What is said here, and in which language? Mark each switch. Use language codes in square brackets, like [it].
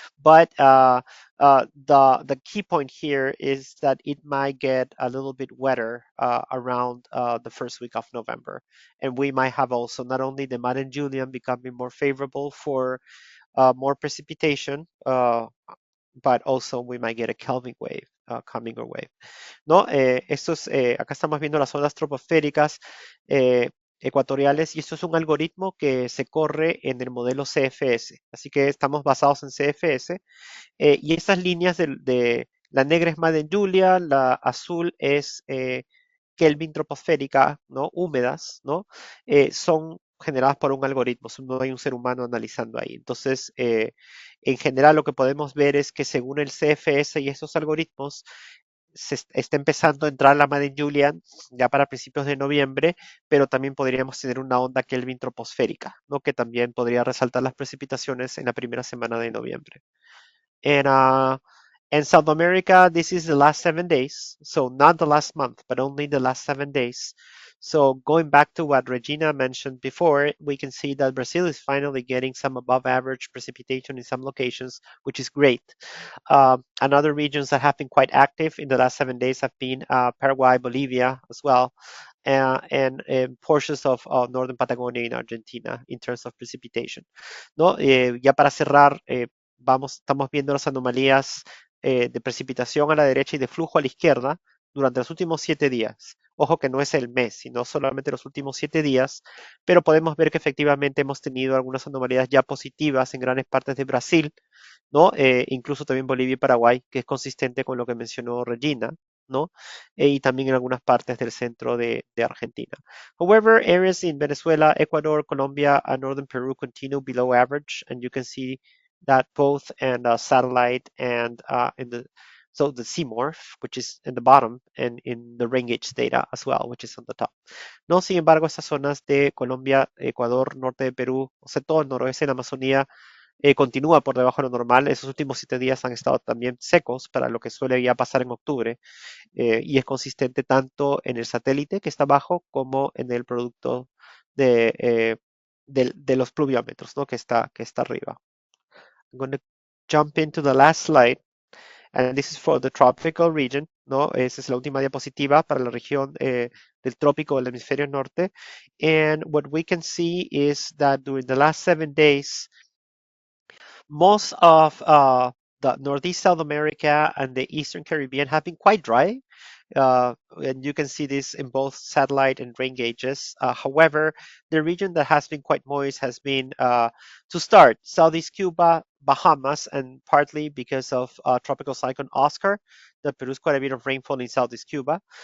[en] But the key point here is that it might get a little bit wetter around the first week of November, and we might have also not only the Madden-Julian becoming more favorable for more precipitation, but also we might get a Kelvin wave coming our way. [es] ¿No? Acá estamos viendo las ondas troposféricas ecuatoriales y esto es un algoritmo que se corre en el modelo CFS. Así que estamos basados en CFS y estas líneas la negra es Madden Julia, la azul es Kelvin troposférica, ¿no? Húmedas, ¿no? Son generadas por un algoritmo, no hay un ser humano analizando ahí. Entonces, en general lo que podemos ver es que según el CFS y estos algoritmos, está empezando a entrar la Madden Julian ya para principios de noviembre, pero también podríamos tener una onda Kelvin troposférica, ¿no? Que también podría resaltar las precipitaciones en la primera semana de noviembre. [en] And South America, this is the last 7 days. So not the last month, but only the last 7 days. So going back to what Regina mentioned before, we can see that Brazil is finally getting some above average precipitation in some locations, which is great. And other regions that have been quite active in the last 7 days have been Paraguay, Bolivia as well, and portions of northern Patagonia in Argentina in terms of precipitation. [es] ¿No? Ya para cerrar, estamos viendo las anomalías de precipitación a la derecha y de flujo a la izquierda durante los últimos 7 días. Ojo que no es el mes, sino solamente los últimos 7 días, pero podemos ver que efectivamente hemos tenido algunas anomalías ya positivas en grandes partes de Brasil, ¿no? Incluso también Bolivia y Paraguay, que es consistente con lo que mencionó Regina. ¿no? Y también en algunas partes del centro de Argentina. However, areas in Venezuela, Ecuador, Colombia, and northern Peru continue below average, and you can see that both in the satellite and so the CMORPH, which is in the bottom, and in the rain gauge data as well, which is on the top. No, sin embargo, estas zonas de Colombia, Ecuador, norte de Perú, o sea, todo el noroeste de la Amazonía continúa por debajo de lo normal. Esos últimos 7 días han estado también secos para lo que suele ya pasar en octubre y es consistente tanto en el satélite que está abajo como en el producto de los pluviómetros, ¿no? Que está arriba. [en] I'm going to jump into the last slide. And this is for the tropical region, [es] ¿no? Esa es la última diapositiva para la región del trópico del hemisferio norte. [en] And what we can see is that during the last 7 days, most of the Northeast South America and the Eastern Caribbean have been quite dry. And you can see this in both satellite and rain gauges. However, the region that has been quite moist has been, to start, Southeast Cuba, Bahamas, and partly because of tropical cyclone Oscar that produced quite a bit of rainfall in Southeast Cuba.